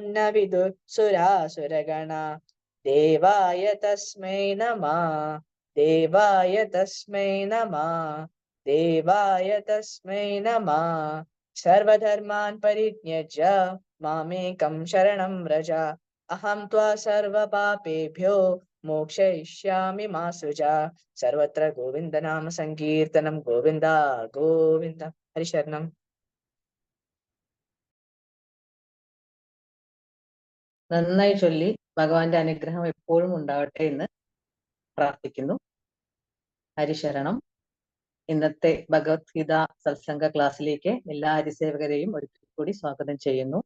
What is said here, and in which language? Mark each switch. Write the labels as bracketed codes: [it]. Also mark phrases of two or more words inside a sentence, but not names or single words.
[sa] न विदुः सुरासुरगणा देवाय तस्मै नमः देवाय तस्मै नमः देवाय तस्मै नमः सर्वधर्मान् परित्यज्य मामेकं शरणं व्रज अहं त्वा सर्वपापेभ्यो मोक्षयिष्यामि मा सुजा सर्वत्र गोविन्द नाम संकीर्तनं गोविन्द गोविन्द हरिशरणं [ml] നന്നായി ചൊല്ലി ഭഗവാന്റെ അനുഗ്രഹം എപ്പോഴും ഉണ്ടാവട്ടെ എന്ന് പ്രാർത്ഥിക്കുന്നു. ഹരിശരണം. ഇന്നത്തെ ഭഗവത്ഗീത സത്സംഗ ക്ലാസ്സിലേക്ക് എല്ലാ ഹരിസേവകരെയും ഒരിക്കൽ കൂടി സ്വാഗതം ചെയ്യുന്നു.